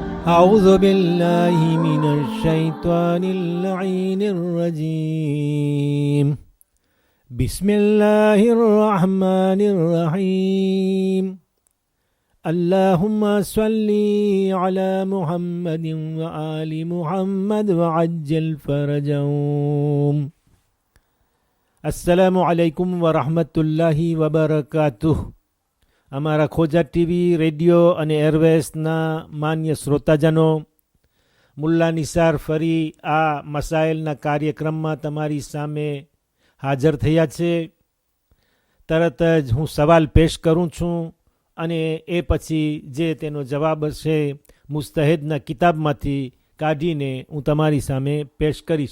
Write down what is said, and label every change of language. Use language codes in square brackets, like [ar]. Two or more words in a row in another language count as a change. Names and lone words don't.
[ar] أعوذ بالله من الشيطان اللعين الرجيم بسم الله الرحمن الرحيم اللهم صل على محمد وآل محمد وعجل فرجهم. السلام عليكم ورحمة الله وبركاته. [gu] અમારા ખોજા ટીવી, રેડિયો અને એરવેસના માન્ય શ્રોતાજનો, મુલ્લા નિસાર ફરી આ મસાઇલના કાર્યક્રમમાં તમારી સામે હાજર થયા છે. તરત જ હું સવાલ પેશ કરું છું અને એ પછી જે તેનો જવાબ હશે મુસ્તહેદના કિતાબમાંથી કાઢીને હું તમારી સામે પેશ કરીશ.